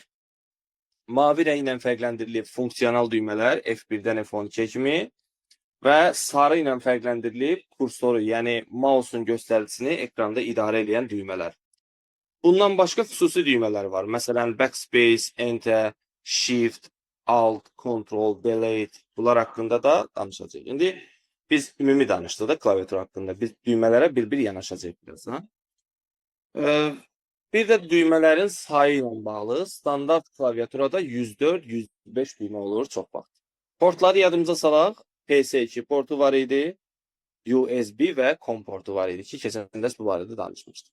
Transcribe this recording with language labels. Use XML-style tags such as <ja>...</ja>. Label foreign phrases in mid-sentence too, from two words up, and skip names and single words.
<az>Mavi rənglə fərqləndirilib funksional düymələr F1-dən F12 kimi və sarı ilə fərqləndirilib kursoru, yəni mouse'un göstəricisini ekranda idarə edən düymələr. Bundan başqa xüsusi düymələr var. Məsələn, backspace,</az> <en>enter, shift, alt, control, delete</en> <az>bunlar haqqında da danışacağıq. İndi biz ümumi danışdıq da klaviatur haqqında. Biz düymələrə bir-bir yanaşacağıq birazdan. Bir də düymələrin sayı ilə bağlı standart klaviaturada 104-105 düymə olur çox vaxt. Portları yadımıza salaq. PS2 portu var idi, USB və COM portu var idi ki, keçən dərs bu barədə danışmışdıq.</az>